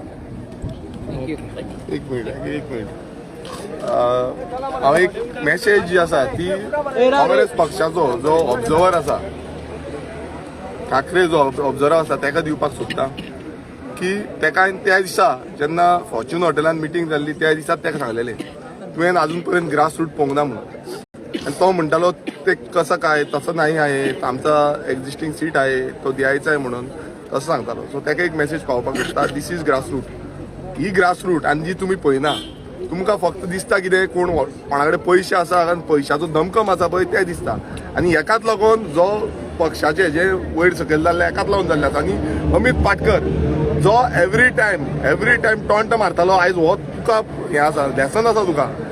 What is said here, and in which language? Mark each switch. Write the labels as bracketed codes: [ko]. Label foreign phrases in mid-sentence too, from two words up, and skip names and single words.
[kok] एक मिनिट हांव एक मॅसेज जी आसा ती काँग्रेस पक्षाचो जो ऑब्झर्वर आसा ठाकरे जो ऑब्झर्वर आसा ताका दिवपाक सोदता की ताका त्या दिसा जेन्ना फॉर्च्यून हॉटेलान मिटींग जाल्ली त्या दिसा ताका सांगलेलें तुवें अजून पर्यंत [en] grass root [kok] पळोवंक ना म्हणून आणि तो म्हणटालो [mr] ते कसं काय तसं नाही आहे आमचा [en] existing seat [mr] आहे तो द्यायचा आहे [kok] म्हणून तसं सांगतालो सो ताका एक मेसेज पावपाक सोदता [en] this is grass root he grass root [kok] आनी जी तुमी पळयना तुमकां फक्त दिसता कितें कोण कोणा कडेन पयशे आसा आनी पयशाचो दमकम आसा पळय तें दिसता आनी हेकाच लागून जो पक्षाचे जे वयर सकयल जाल्ले हेकाच लागून जाल्ले आसा आनी अमित पाटकर जो [en] every time taunt [kok] मारतालो आयज हो तुका हें आसा लेसन आसा तुका